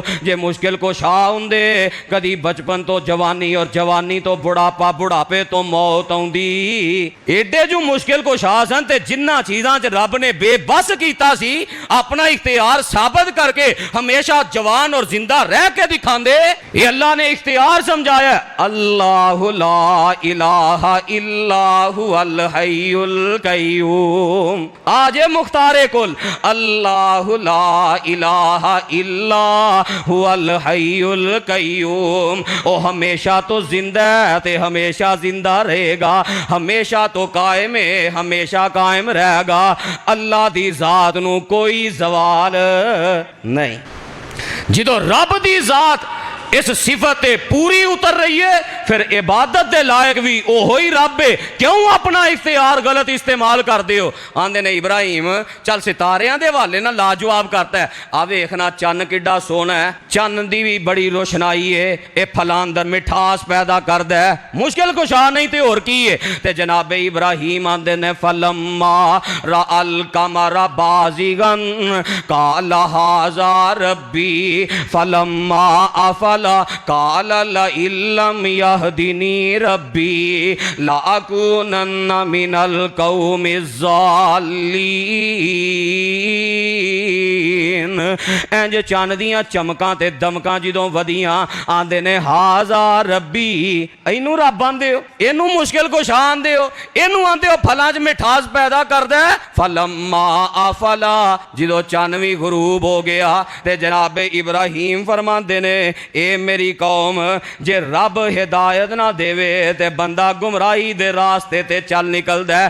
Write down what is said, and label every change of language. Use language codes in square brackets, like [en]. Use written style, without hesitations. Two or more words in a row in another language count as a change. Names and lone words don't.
[pa] جے مشکل کشا ہوندے کدی بچپن توں جوانی اور جوانی توں بڑھاپا، بڑھاپے توں موت آؤندی. ایڈے جو مشکل کشا سن تے جنہاں چیزاں چ رب نے بے بس کیتا سی اپنا اختیار ثابت کر کے ہمیشہ جوان اور زندہ رہ کے دکھاندے. اے اللہ نے اختیار سمجھایا. [ar] الله لا إله إلا هو الحي القيوم. [pa] اج مختارِ کل [ar] الله لا إله إلا هو الحي القيوم. [pa] او ہمیشہ توں زندہ ہے تے ہمیشہ زندہ رہے گا، ہمیشہ توں قائم ہے، ہمیشہ قائم رہے گا. اللہ دی ذات نوں کوئی زوال نہیں. جدوں رب دی ذات اس صفت پوری اتر رہی ہے فیر عبادت کے لائق وی اوہو ہی رب ہے. کیوں اپنا اختیار غلط استعمال کردے ہو؟ آندے نے ابراہیم چل ستاریاں دے حوالے نال لاجواب کردا ہے. آ ویکھنا چن کڈا سوہنا ہے، چن دی وی بڑی روشنائی ہے، اے پھلاں اندر مٹھاس پیدا کردا ہے، مشکل کشا نہیں تے ہور کی ہے. تے جنابِ ابراہیم آندے نے [ar] فلما رأى القمر بازغا قال هذا ربي فلما أفل قال لئن لم يهدني ربي لأكونن من القوم الضالين. [pa] انج چن دیاں چمکاں تے دمکاں جدوں ودھیاں آندے نے [ar] هذا ربي, [pa] اینوں رب آندے ہو، اینوں مشکل کشا آندے ہو، اینوں آندے ہو پھلاں چ مٹھاس پیدا کردا ہے. [ar] فلما أفل, [pa] جدوں چن وی غروب ہو گیا تے جنابِ ابراہیم فرماندے نے اے میری قوم جے رب ہدایت نہ دیوے تے بندہ گمراہی دے رستے تے چل نکلدا ہے.